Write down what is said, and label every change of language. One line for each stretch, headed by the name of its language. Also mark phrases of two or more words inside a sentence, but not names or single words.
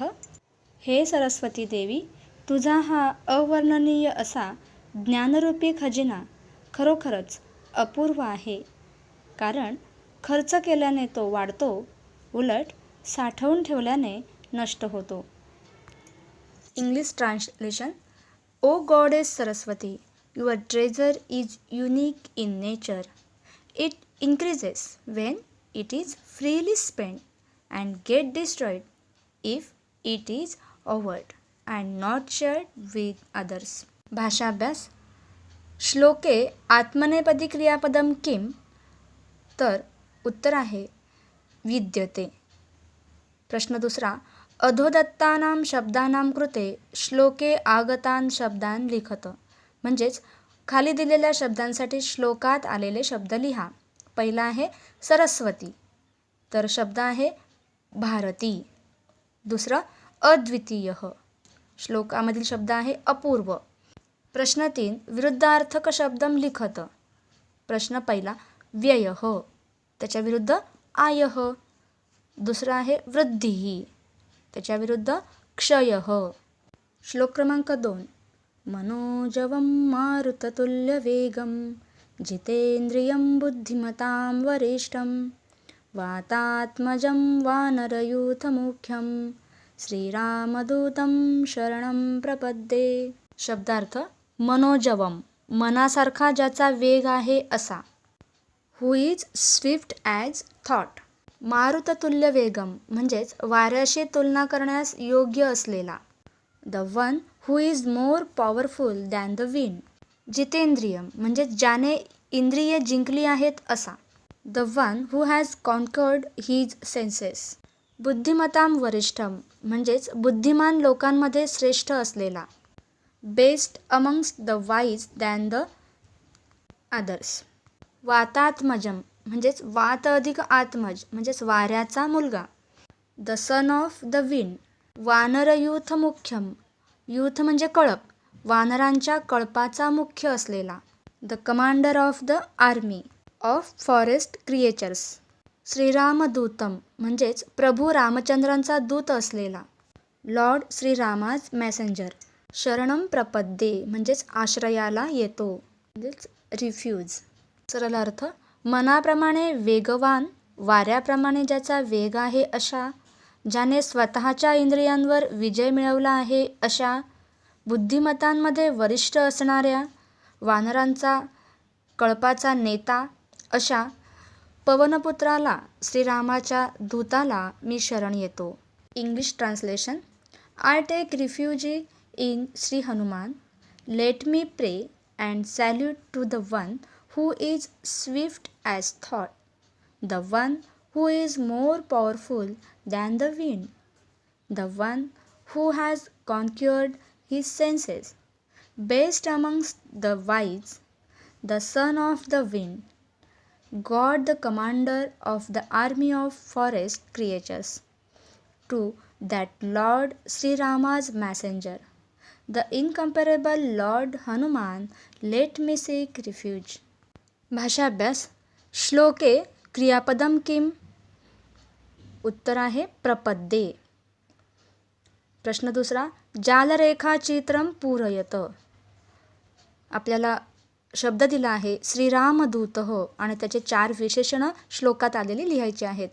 Marathi: हे सरस्वती देवी, तुझा हा अवर्णनीय असा ज्ञानरूपी खजिना खरोखरच अपूर्व आहे, कारण खर्च केल्याने तो वाढतो, उलट साठवून ठेवल्याने नष्ट होतो.
English: English translation. O goddess Saraswati, your treasure is unique in nature. इट increases when it is freely spent and get destroyed if it is hoarded and not shared with others.
Marathi: भाषाभ्यास.
Sanskrit: श्लोके आत्मनेपदी क्रियापदम किम?
Marathi: तर उत्तर आहे विद्यते. प्रश्न दुसरा.
Sanskrit: अधोदत्तानां शब्दानां कृते श्लोके आगतान शब्दान लिखत.
Marathi: म्हणजेच खाली दिलेल्या शब्दांसाठी श्लोकात आलेले शब्द लिहा. पहिला आहे सरस्वती, तर शब्द आहे भारती. दुसरं अद्वितीय, श्लोकामधील शब्द आहे अपूर्व. प्रश्न 3.
Sanskrit: विरुद्धार्थक शब्दम लिखत.
Marathi: प्रश्न पहिला व्यय, त्याच्या विरुद्ध आय. दुसरा आहे वृद्धी, त्याच्या विरुद्ध क्षय. श्लोक क्रमांक 2.
Sanskrit: मनोजवं मारुततुल्यवेगं जितेन्द्रियं बुद्धिमतां वरिष्ठं, वातात्मजं वानरयूथमुख्यं श्रीरामदूतं शरणं प्रपद्ये.
Marathi: शब्दार्थ. मनोजवम मनासारखा ज्याचा वेग आहे असा.
English: who is swift as thought.
Marathi: मारुततुल्य वेगम म्हणजेच वाऱ्याशी तुलना करण्यास योग्य असलेला.
English: the one who is more powerful than the wind.
Marathi: जितेंद्रियम म्हणजेच ज्याने इंद्रिये जिंकली आहेत असा.
English: the one who has conquered his senses.
Marathi: बुद्धिमताम वरिष्ठम म्हणजेच बुद्धिमान लोकांमध्ये श्रेष्ठ असलेला.
English: best amongst the wise than the others.
Marathi: वातात्मजम म्हणजेच वात अधिक आत्मज म्हणजेच वाऱ्याचा मुलगा.
English: the son of the wind.
Sanskrit: वानरयूथ मुख्यम.
Marathi: यूथ म्हणजे कळप, वानरांच्या कळपाचा मुख्य असलेला.
English: the commander of the army of forest creatures.
Marathi: श्रीरामदूतम म्हणजेच प्रभू रामचंद्रांचा दूत असलेला.
English: Lord Shri Rama's messenger.
Sanskrit: शरणम प्रपद्ये
Marathi: म्हणजेच आश्रयाला येतो म्हणजेच रिफ्यूज. सरळ अर्थ, मनाप्रमाणे वेगवान, वाऱ्याप्रमाणे ज्याचा वेग आहे अशा, ज्याने स्वतःच्या इंद्रियांवर विजय मिळवला आहे अशा, बुद्धिमतांमध्ये वरिष्ठ असणाऱ्या, वानरांचा कळपाचा नेता अशा पवनपुत्राला, श्रीरामाच्या दूताला मी शरण येतो.
English: English translation. I take refugee in Shri Hanuman. let me pray and salute to the one who is swift as thought, the one who is more powerful than the wind, the one who has conquered his senses, best amongst the wise, the son of the wind, God the commander of the army of forest creatures, to that Lord Sri Rama's messenger, the incomparable Lord Hanuman, let me seek refuge.
Sanskrit: भाषाभ्यास. श्लोके क्रियापदम किम.
Marathi: उत्तर आहे प्रपद्ये. प्रश्न दुसरा.
Sanskrit: जालरेखाचित्रम पूरयत.
Marathi: आपल्याला शब्द दिला आहे श्रीरामदूत आणि त्याचे 4 विशेषणं श्लोकात आलेली लिहायची आहेत.